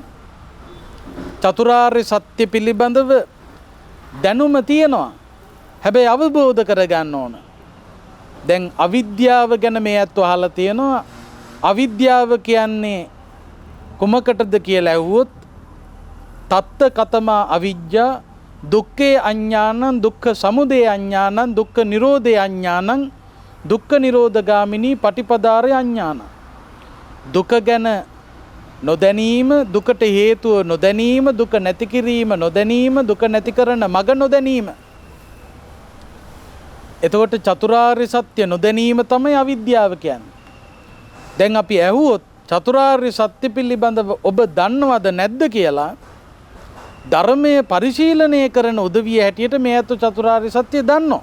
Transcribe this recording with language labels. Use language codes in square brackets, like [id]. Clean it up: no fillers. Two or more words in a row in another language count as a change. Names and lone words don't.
[si] චතුරාර්ය සත්‍ය පිළිබඳව දැනුම තියෙනවා. හැබැයි අවබෝධ කරගන්න ඕන. දැන් අවිද්‍යාව ගැන මේ අත්ව අහලා තියෙනවා. අවිද්‍යාව කියන්නේ කුමකටද කියලා ඇහුවොත්, [pi] තත්ත කතමා අවිජ්ජා දුක්ඛේ අඥානං, දුක්ඛ සමුදය අඥානං, දුක්ඛ නිරෝධේ අඥානං, දුක්ඛ නිරෝධගාමිනී පටිපදාරේ අඥානං. [si] දුක ගැන නොදැනීම, දුකට හේතුව නොදැනීම, දුක නැති කිරීම නොදැනීම, දුක නැති කරන මඟ නොදැනීම. එතකොට චතුරාර්ය සත්‍ය නොදැනීම තමයි අවිද්‍යාව කියන්නේ. දැන් අපි ඇහුවොත් චතුරාර්ය සත්‍ය පිළිබඳව ඔබ දන්නවද නැද්ද කියලා ධර්මයේ පරිශීලනය කරන උදවිය හැටියට මේ අත චතුරාර්ය සත්‍ය දන්නවා.